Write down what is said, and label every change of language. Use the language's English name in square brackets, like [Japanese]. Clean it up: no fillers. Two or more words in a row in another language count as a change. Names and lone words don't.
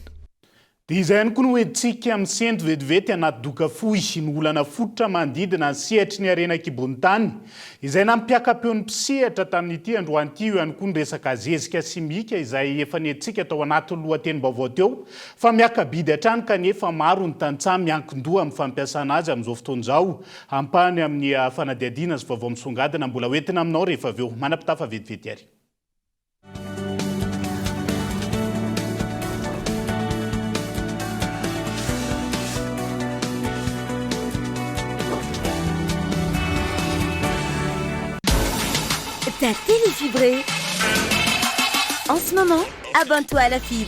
[Malagasy] dia izay ihany koa no hoentsika amin'ny sento vetivety anaty doka fohy ny olana fototra manodidina ny sehatry ny arena kibonitany izay nampiaka-peo ny mpisehatra tamin'ity androan'ity io ihany koa ny resaka zezika simika izay efa nentsika tao anatin'ny lohateny-baovao teo fa miakabidy hatrany kanefa maro ny tantsaha miankin-doha amin'ny fampiasana azy amin'izao fotoana izao ampahany amin'ny fanadihadiana sy vaovao misongadina mbola hoentina aminao rehefa aveo manam-pitafa vetivety ary [French] Ta télé fibrée. En ce moment, abonne-toi à la fibre.